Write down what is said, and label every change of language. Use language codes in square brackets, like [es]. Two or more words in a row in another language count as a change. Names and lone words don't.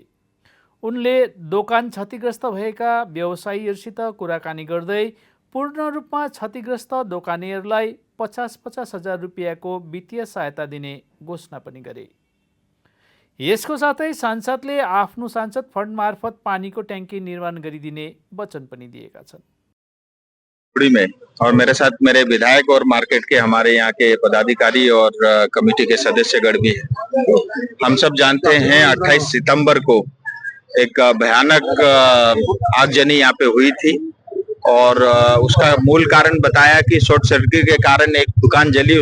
[ne] उनले दोकान क्षतिग्रस्त भएका व्यवसायीहरूसित कुराकानी गर्दै पूर्ण रूपमा क्षतिग्रस्त दोकानीहरूलाई 50-50 हजार रुपियाँको वित्तीय सहायता दिने घोषणा पनि गरे। यसको साथै सांसदले आफ्नो सांसद फन्ड मार्फत पानीको ट्याङ्की निर्माण गरिदिने वचन पनि दिएका छन्। [hi] में और मेरे साथ मेरे विधायक और मार्केट के हमारे यहाँ के पदाधिकारी और कमेटी के सदस्यगण भी हैं। हम सब जानते हैं 28 सितंबर को एक भयानक आगजनी यहाँ पे हुई थी और उसका मूल कारण बताया कि [en] short circuit [hi] के कारण एक दुकान जली।